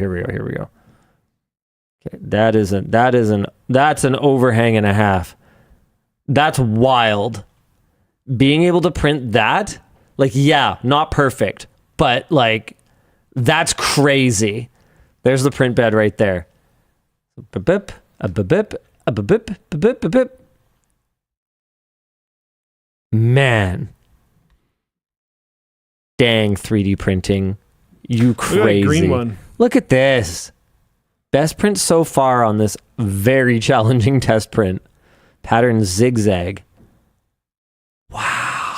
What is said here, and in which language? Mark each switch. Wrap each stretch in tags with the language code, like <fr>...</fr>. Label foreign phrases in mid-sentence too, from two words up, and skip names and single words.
<en>Okay, that's an overhang and a half. That's wild. Being able to print that, like, yeah, not perfect, but like, that's crazy. There's the print bed right there. Ba-bip, a-ba-bip, a-ba-bip, ba-bip, ba-bip. Man. Dang 3D printing. You crazy. Look at that green one. Look at this. Best print so far on this very challenging test print. Pattern zigzag. Wow.</en>